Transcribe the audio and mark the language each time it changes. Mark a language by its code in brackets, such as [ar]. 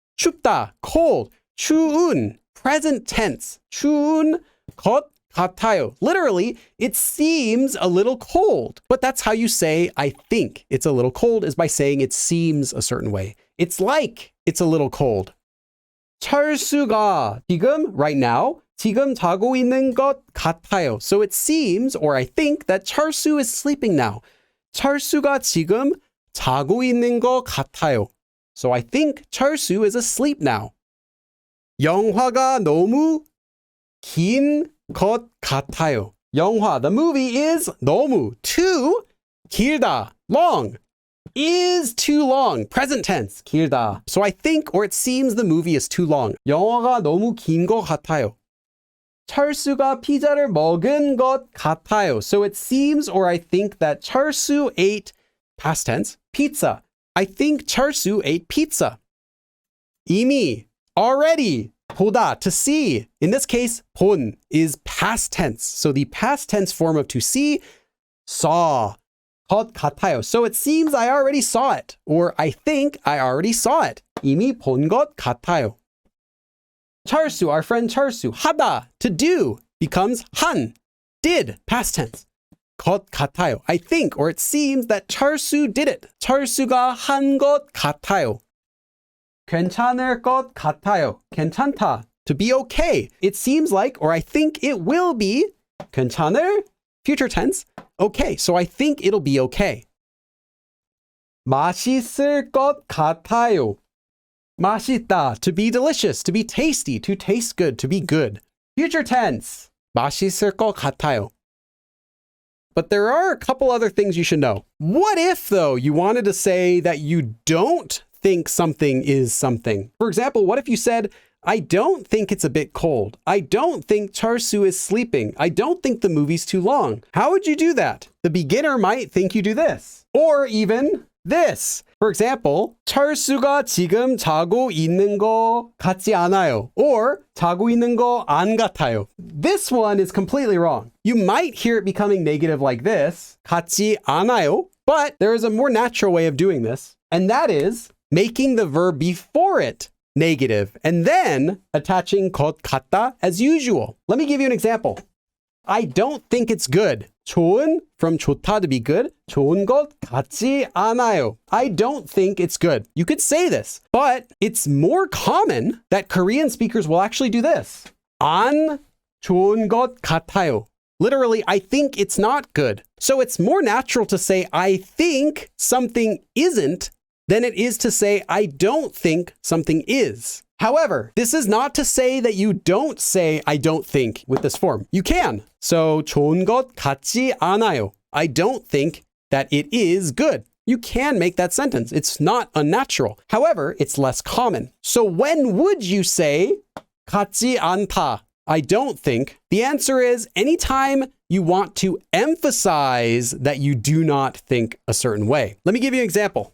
[ko] 춥다, cold. [en] 추운, present tense. [ko] 추운 것 같아요. [en] Literally, it seems a little cold, but that's how you say I think it's a little cold, is by saying it seems a certain way. It's like it's a little cold. [ko] 철수가 지금, [en] right now, [ko] 지금 자고 있는 것 같아요. [en] So it seems, or I think, that 철수 is sleeping now. [ko] 철수가 지금 자고 있는 것 같아요. [en] So I think 철수 is asleep now. [ko] 영화가 너무 긴 것 같아요. [en] 영화, the movie, is 너무, too, 길다, long, is too long, present tense, 길다. So I think, or it seems, the movie is too long. [ko] 영화가 너무 긴 것 같아요. 철수가 피자를 먹은 것 같아요. [en] So it seems, or I think, that 철수 ate, past tense, pizza. I think 철수 ate pizza. 이미, already, 보다, to see. In this case, 본 is past tense. So the past tense form of to see, saw, [ko] 것 같아요. [en] So it seems I already saw it, or I think I already saw it. [ko] 이미 본 것 같아요. [en] 철수, our friend 철수, 하다, to do, becomes 한, did, past tense. [ko] 것 같아요. [en] I think, or it seems, that 철수 did it. [ko] 철수가 한 것 같아요. 괜찮을 것 같아요. [en] 괜찮다, to be okay. It seems like, or I think it will be, 괜찮을, future tense, okay. So I think it'll be okay. [ko] 맛있을 것 같아요. [en] 맛있다, to be delicious, to be tasty, to taste good, to be good. Future tense, [ko] 맛있을 것 같아요. [en] But there are a couple other things you should know. What if, though, you wanted to say that you don't think something is something? For example, what if you said, I don't think it's a bit cold. I don't think 철수 is sleeping. I don't think the movie's too long. How would you do that? The beginner might think you do this. Or even, this. For example, [ko] 철수가 지금 자고 있는 거 같지 않아요. Or 자고 있는 거 안 같아요. [en] This one is completely wrong. You might hear it becoming negative like this, [ko] 같지 않아요. [en] But there is a more natural way of doing this, and that is making the verb before it negative and then attaching 것 같다 as usual. Let me give you an example. I don't think it's good. 좋은 from 좋다 to be good. [ko] 좋은 것 같지 않아요. [en] I don't think it's good. You could say this, but it's more common that Korean speakers will actually do this. [ko] 안 좋은 것 같아요. [en] Literally, I think it's not good. So it's more natural to say I think something isn't than it is to say I don't think something is. However, this is not to say that you don't say I don't think with this form. You can. [ko] So 좋은 것 같지 않아요. [en] I don't think that it is good. You can make that sentence. It's not unnatural. However, it's less common. So when would you say 같지 않다? I don't think. The answer is anytime you want to emphasize that you do not think a certain way. Let me give you an example.